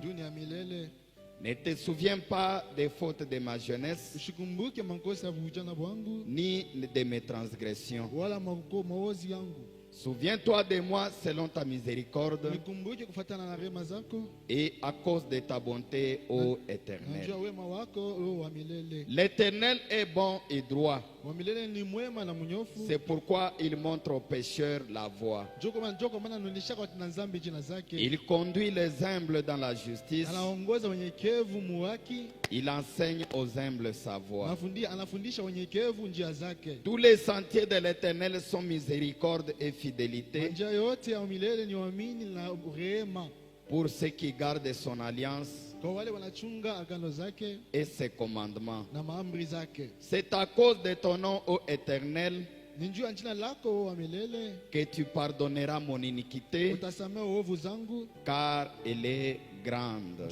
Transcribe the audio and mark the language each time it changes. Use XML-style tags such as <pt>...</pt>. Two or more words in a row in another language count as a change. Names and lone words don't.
<fr>Ne te souviens pas des fautes de ma jeunesse, ni de mes transgressions. Souviens-toi de moi selon ta miséricorde et à cause de ta bonté, ô Éternel. L'Éternel est bon et droit.</fr> <sw>Wa milele ni mwema na mnyofu.</sw> <fr>C'est pourquoi il montre aux pécheurs la voie.</fr> <sw>Joko maana anaonyesha kwa dhambi jina zake.</sw> <fr>Il conduit les humbles dans la justice.</fr> <sw>Anaongoza wenyekevu muhaki.</sw> <fr>Il enseigne aux humbles sa voie.</fr> <sw>Anafundisha wenyekevu njia zake.</sw> <fr>Tous les sentiers de l'Éternel sont miséricorde et fidélité.</fr> <sw>Njia yote ya milele ni uamini na rehema.</sw> <fr>Pour ceux qui gardent son alliance et ses commandements. C'est à cause de ton nom, ô Éternel, que tu pardonneras mon iniquité, car elle est grande.</fr>